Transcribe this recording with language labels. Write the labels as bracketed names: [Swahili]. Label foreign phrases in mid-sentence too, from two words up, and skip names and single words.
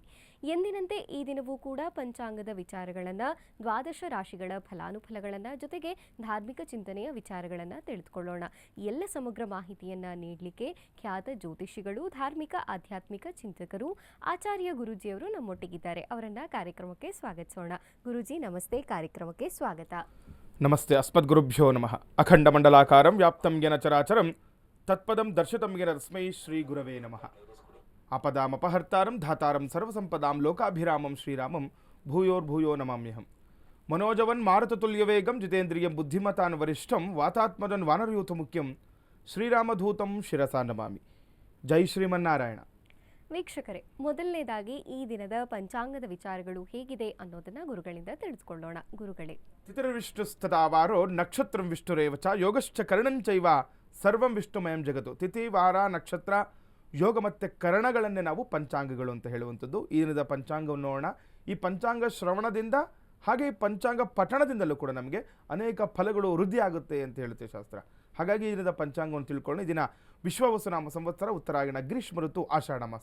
[Kannada] ಎಂದಿನಂತೆ ಈ ದಿನವೂ ಕೂಡ ಪಂಚಾಂಗದ ವಿಚಾರಗಳನ್ನು, ದ್ವಾದಶ ರಾಶಿಗಳ ಫಲಾನುಫಲಗಳನ್ನು, ಜೊತೆಗೆ ಧಾರ್ಮಿಕ ಚಿಂತನೆಯ ವಿಚಾರಗಳನ್ನು ತಿಳಿದುಕೊಳ್ಳೋಣ. ಎಲ್ಲ ಸಮಗ್ರ ಮಾಹಿತಿಯನ್ನು ನೀಡಲಿಕ್ಕೆ ಖ್ಯಾತ ಜ್ಯೋತಿಷಿಗಳು, ಧಾರ್ಮಿಕ ಆಧ್ಯಾತ್ಮಿಕ ಚಿಂತಕರು, ಆಚಾರ್ಯ ಗುರೂಜಿಯವರು ನಮ್ಮೊಟ್ಟಿಗಿದ್ದಾರೆ. ಅವರನ್ನ ಕಾರ್ಯಕ್ರಮಕ್ಕೆ ಸ್ವಾಗತಿಸೋಣ. ಗುರೂಜಿ ನಮಸ್ತೆ, ಕಾರ್ಯಕ್ರಮಕ್ಕೆ ಸ್ವಾಗತ. [Sanskrit] ನಮಸ್ತೆ. ಅಸ್ಮದ್ಗುರುಭ್ಯೋ ನಮಃ. ಅಖಂಡ ಮಂಡಲಾಕಾರಂ ವ್ಯಾಪ್ತಂ ಯೇನ ಚರಾಚರಂ ತತ್ಪದಂ ದರ್ಶಿತಂ ಯೇನ ತಸ್ಮೈ ಶ್ರೀ ಗುರವೇ ನಮಃ. ಆಪದಾಮಪಹರ್ತಾರಂ ಧಾತಾರಂ ಸರ್ವಸಂಪದಾಂ ಲೋಕಾಭಿರಾಮಂ ಶ್ರೀರಾಮಂ ಭೂಯೋರ್ಭೂಯೋ ನಮಾಮ್ಯಹಂ. ಮನೋಜವನ್ ಮಾರುತತುಲ್ಯವೇಗಂ ಜಿತೇಂದ್ರಿಯಂ ಬುದ್ಧಿಮತಾನ್ ವರಿಷ್ಠಂ ವಾತಾತ್ಮಜನ್ ವಾನರಯೂಥ ಮುಖ್ಯಂ ಶ್ರೀರಾಮಧೂತಂ ಶಿರಸಾ ನಮಾಮಿ. ಜೈ ಶ್ರೀಮನ್ನಾರಾಯಣ. [Kannada] ವೀಕ್ಷಕರೇ, ಮೊದಲನೇದಾಗಿ ಈ ದಿನದ ಪಂಚಾಂಗದ ವಿಚಾರಗಳು ಹೇಗಿದೆ ಅನ್ನೋದನ್ನ ಗುರುಗಳಿಂದ ತಿಳಿದುಕೊಳ್ಳೋಣ. ಗುರುಗಳೇ, [Sanskrit] ತಿಥಿರ್ವಿಷ್ಣುಸ್ತದಾವಾರೋ ನಕ್ಷತ್ರಂ ವಿಷ್ಣುರೇವ ಚ ಯೋಗಶ್ಚ ಕರ್ಣಂಚೈವ ಸರ್ವಂ ವಿಷ್ಣುಮಯಂ ಜಗತ್ತು. [Kannada] ತಿಥಿ, ವಾರ, ನಕ್ಷತ್ರ, ಯೋಗ ಮತ್ತು ಕರ್ಣಗಳನ್ನೇ ನಾವು ಪಂಚಾಂಗಗಳು ಅಂತ ಹೇಳುವಂಥದ್ದು. ಈ ದಿನದ ಪಂಚಾಂಗವನ್ನು ನೋಡೋಣ. ಈ ಪಂಚಾಂಗ ಶ್ರವಣದಿಂದ ಹಾಗೆ ಪಂಚಾಂಗ ಪಠಣದಿಂದಲೂ ಕೂಡ ನಮಗೆ ಅನೇಕ ಫಲಗಳು ವೃದ್ಧಿ ಆಗುತ್ತೆ ಅಂತ ಹೇಳುತ್ತೆ ಶಾಸ್ತ್ರ. ಹಾಗಾಗಿ ಈ ದಿನದ ಪಂಚಾಂಗವನ್ನು ತಿಳ್ಕೊಳ್ಳೋಣ. ಈ ದಿನ ವಿಶ್ವವಸುನಾಮ ಸಂವತ್ಸರ, ಉತ್ತರಾಯಣ, ಗ್ರೀಷ್ಮ ಋತು, ಆಷಾಢ ಮಾಸ.